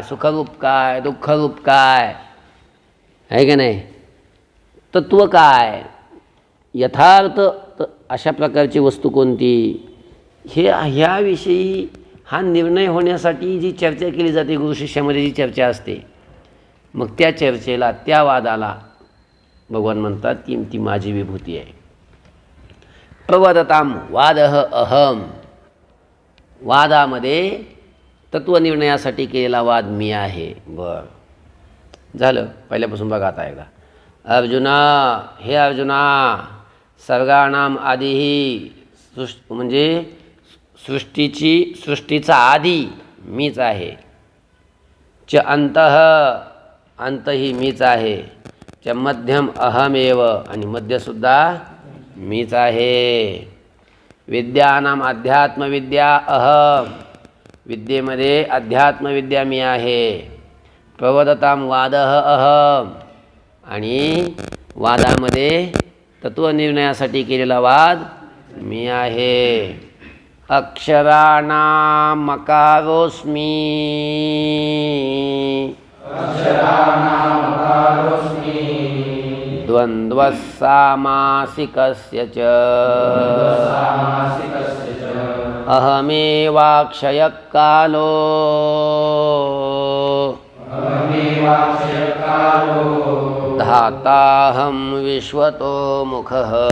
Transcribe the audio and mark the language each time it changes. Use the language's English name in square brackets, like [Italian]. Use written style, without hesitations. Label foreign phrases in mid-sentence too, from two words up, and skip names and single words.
[Marathi] सुखरूप काय, दुःखरूप काय आहे का नाही, तत्व काय, यथार्थ अशा प्रकारची वस्तू कोणती, ह्याविषयी हा निर्णय होण्यासाठी जी चर्चा केली जाते, गुरु शिष्यामध्ये जी चर्चा असते, मग त्या चर्चेला, त्या वादाला भगवान म्हणतात की ती माझी विभूती आहे. [Sanskrit] प्रवदताम वादः अहम, [Marathi] वादामध्ये तत्वनिर्णयासाठी केलेला वाद मी आहे. बरं, झालं. पहिल्यापासून बघा आता आहे का? अर्जुना, हे अर्जुना, [Sanskrit] सर्गाणाम आदिही, [Marathi] म्हणजे सृष्टीचा आधी मीच आहे, [Sanskrit] च अंतः, [Marathi] अंतही मीच आहे, [Sanskrit] च मध्यम अहमेव, [Marathi] आणि मध्यसुद्धा मीच आहे. [Sanskrit] विद्यानाम अध्यात्मविद्या अहम, [Marathi] विद्येमध्ये अध्यात्मविद्या मी आहे. [Sanskrit] प्रवदताम वादः अहम, [Marathi] आणि वादामध्ये तत्वनिर्णयासाठी केलेला वाद मी आहे. [Sanskrit] अक्षराणाम मकारोस्मी, द्वन्द्वः सामासिकस्य च, अहमेवाक्षयः कालो, धाताहं विश्वतो मुखः.